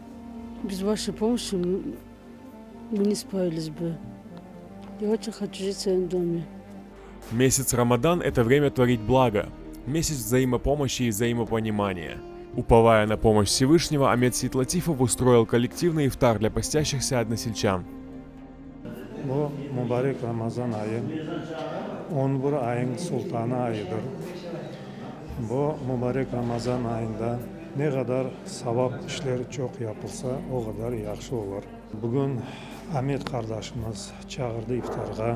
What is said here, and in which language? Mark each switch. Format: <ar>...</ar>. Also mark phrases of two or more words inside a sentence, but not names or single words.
<ru>Без вашей помощи мы не справились бы. Я очень хочу жить в своем доме. Месяц Рамадан – это время творить благо. Месяц взаимопомощи и взаимопонимания. Уповая на помощь Всевышнего, Амет Сейтлатифов устроил коллективный ифтар для постящихся односельчан.</ru> <crh>Bu mübarek Ramazan ayı 11 ayın sultanı ayıdır. Bu mübarek Ramazan ayında ne kadar savap işler çok yapılsa o kadar yaxşı olur. Bugün Ahmet kardeşimiz çağırdı iftarga.</crh>